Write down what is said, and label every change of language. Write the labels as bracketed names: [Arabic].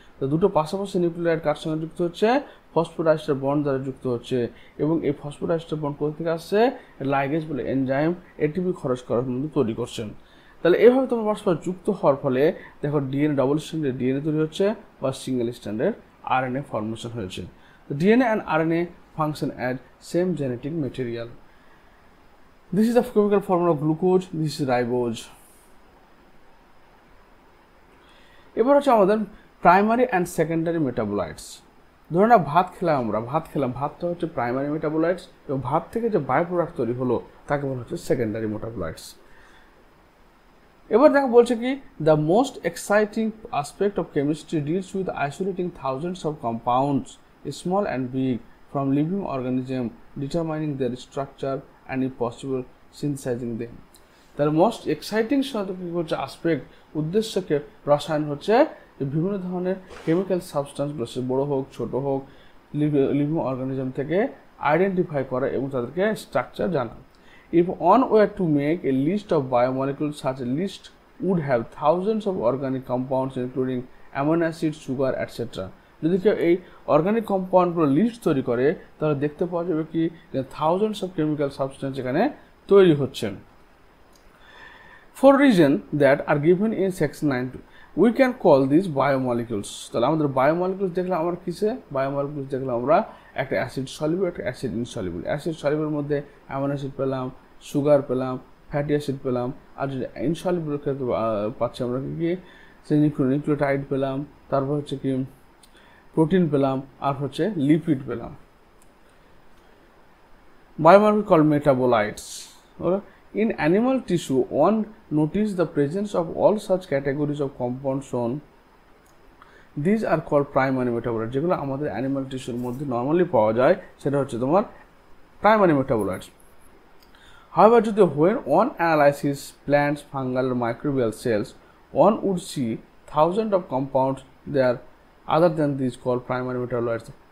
[Bangla] তো দুটো পাশাপাশি নিউক্লিওটাইড কার সঙ্গে যুক্ত হচ্ছে, ফসফোরাইস্টার বন্ড দ্বারা যুক্ত হচ্ছে, এবং এই ফসফোরাইস্টার বন্ড কোথা থেকে আসছে, লাইগেজ বলে এনজাইম এটিপি খরচ করার মধ্যে তৈরি করছেন। তাহলে এইভাবে তোমার পরস্পর যুক্ত হওয়ার ফলে দেখো ডিএনএ ডাবল স্ট্যান্ডার্ড ডিএনএ তৈরি হচ্ছে বা সিঙ্গেল স্ট্যান্ডার্ড [English] RNA formation [Bangla] হয়েছে। [English] The DNA and RNA function as same genetic material. This is the chemical formula of glucose. This is ribose. [Bangla] এবার হচ্ছে আমাদের প্রাইমারি অ্যান্ড সেকেন্ডারি মেটাবোলাইটস। ধরুন না ভাত খেলাম, ভাতটা হচ্ছে প্রাইমারি মেটাবোলাইটস, এবং ভাত থেকে যে বাই প্রোডাক্ট তৈরি হলো তাকে বলা হচ্ছে সেকেন্ডারি মেটাবোলাইটস। [English] এবার দেখো বলছে কি, the most exciting aspect of chemistry deals with isolating thousands of compounds small and big from living organism, determining their structure and if possible synthesizing them. [Bangla] তার মোস্ট এক্সাইটিং হচ্ছে অ্যাসপেক্ট, উদ্দেশ্যকে রসায়ন হচ্ছে বিভিন্ন ধরনের কেমিক্যাল সাবস্টেন্সগুলো, সে বড়ো হোক ছোট হোক, লিভিং অর্গানিজম থেকে আইডেন্টিফাই করা এবং তাদেরকে স্ট্রাকচার জানা। [English] If one were to make a list of biomolecules, such a list would have thousands of organic compounds including amino acids, sugar, etc. [Bangla] যদি কেউ এই অর্গানিক কম্পাউন্ডগুলো লিস্ট তৈরি করে তাহলে দেখতে পাওয়া যাবে কি [English] thousands of chemical substance [Bangla] এখানে তৈরি হচ্ছে। [English] For reason that are given in section 9, we can call these biomolecules. [Bangla] তাহলে আমাদের বায়োমলিকুলস দেখলাম আমরা কিসে, বায়োমলিকুলস দেখলাম আমরা একটা অ্যাসিড সলিউবল, একটা অ্যাসিড ইনসলিউবল। অ্যাসিড সলিউবল মধ্যে অ্যামিনো অ্যাসিড পেলাম, সুগার পেলাম, ফ্যাটি অ্যাসিড পেলাম, আর যদি ইনসলিউবল ক্ষেত্রে পাচ্ছি আমরা কি সে নিউক্লিওটাইড পেলাম, তারপর হচ্ছে কি প্রোটিন পেলাম, আর হচ্ছে লিপিড পেলাম। [English] Biomolecules called metabolites. In animal tissue, one notices the presence of all such categories of compounds shown. These are called primary metabolites. [Bangla] যেগুলো আমাদের অ্যানিমাল টিস্যুর মধ্যে নর্মালি পাওয়া যায় সেটা হচ্ছে তোমার primary metabolites. [English] However, when one analyzes plants, fungal or microbial cells, one would see thousands of compounds there other than these called primary metabolites.